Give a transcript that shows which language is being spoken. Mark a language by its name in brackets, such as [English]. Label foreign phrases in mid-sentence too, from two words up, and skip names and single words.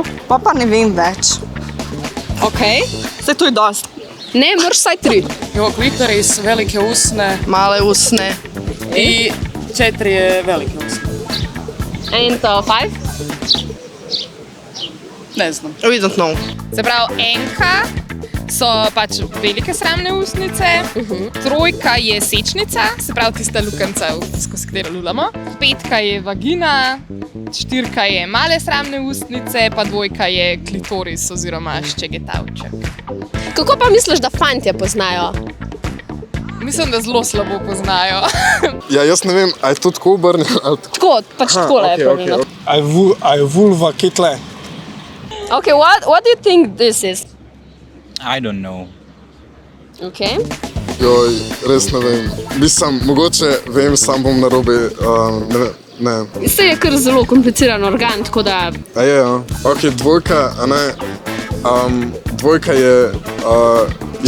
[Slovenian] Pa ne vem več. Ok. Saj to je dost. Ne, moraš vsaj 3. Jo, klitoris, velike usne Male usne. i 4 je velike usne. [English] And 5? [Slovenian] Ne znam. [English] We don't know. [Slovenian] Se pravi, enka so pač velike sramne ustnice, 3 je sečnica, se pravi tista lukenca, skozi katero lulamo, 5 je vagina, 4 je male sramne ustnice, pa 2 je klitoris oziroma ščegetavček. Kako pa misliš, da fantje poznajo? Mislim, da zelo slabo poznajo. Ja, jaz ne vem, a je to tako obrnjeno ali tako? Tako, pač takole je pravilno. A je vulva kitle? [English] Ok, what do you think this is? I don't know. Ok. [Slovenian] Joj, res ne vem. Mislim, mogoče vem, sam bom narobe, ne vem, ne. Se je kar zelo kompliciran organ, tako da... A je, ja. Ok, 2, a ne, 2 je, ja,